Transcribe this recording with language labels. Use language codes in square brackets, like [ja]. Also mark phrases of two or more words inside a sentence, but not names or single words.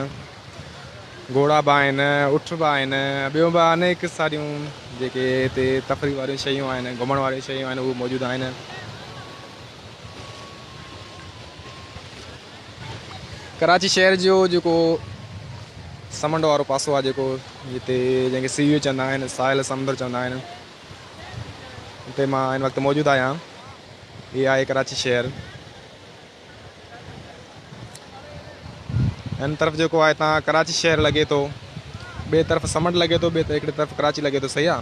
[sd] घोड़ा बि आहिनि, उठ बि आहिनि, ॿियूं बि अनेक सारियूं जेके हिते तफ़री वारियूं शयूं आहिनि, घुमण वारियूं शयूं आहिनि, उहे मौजूदु आहिनि। कराची शहर जो जेको समुंड वारो पासो आहे, जेको जिते जंहिंखे सी वी यू चवंदा आहिनि, साहिल समुंड चवंदा आहिनि, हुते मां हिन वक़्तु मौजूदु आहियां। हीअ आहे कराची शहर। हिन तरफ़ जेको आहे हितां कराची शहर लॻे थो, ॿिए तरफ़ समुंड लॻे थो, ॿिए हिकिड़े तरफ़ कराची लॻे थो, सही आहे।